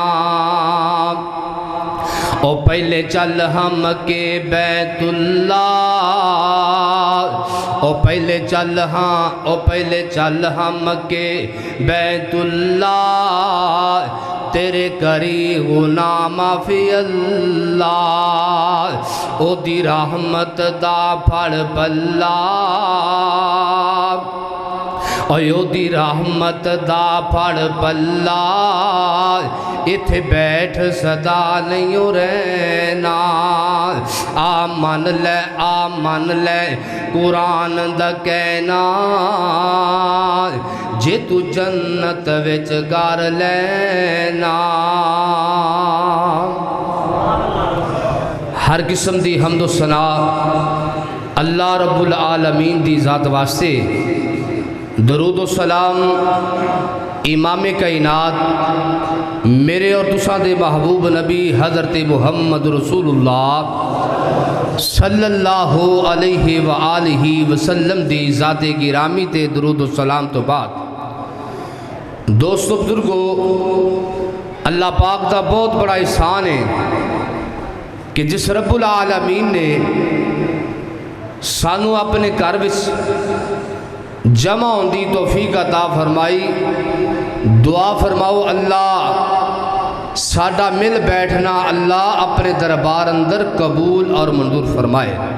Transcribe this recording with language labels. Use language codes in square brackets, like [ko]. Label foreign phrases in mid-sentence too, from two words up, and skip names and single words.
[pa] او پہلے چل ہم کے بیت اللہ، او پہلے چل ہم کے بیت اللہ، تیرے کری غلام فی اللہ، او دی رحمت دا پھڑ پلا۔ اوہدی رحمت دا پھڑ پلا ایتھے بیٹھ سدا نہیں رہنا. آ من لے قرآن دا کہنا جے توں جنت وچ کر لینا. ہر قسم دی حمد و ثنا اللہ [ar] رب العالمين [pa] دی ذات واسطے. درود و سلام امام کائنات میرے اور تساں دے محبوب نبی حضرت محمد رسول اللہ [ar] صلى الله عليه وآله وسلم [pa] دی ذات گرامی تے درود و سلام توں بعد دوستو بزرگو، اللہ پاک دا بہت وڈا احسان ہے کہ جس [ar] رب العالمين [pa] نے سانوں اپنے گھر وچ جمع ہونے کی توفیق عطا فرمائی. دعا فرماؤ اللہ ساڈا مل بیٹھنا اللہ اپنے دربار اندر قبول اور منظور فرمائے.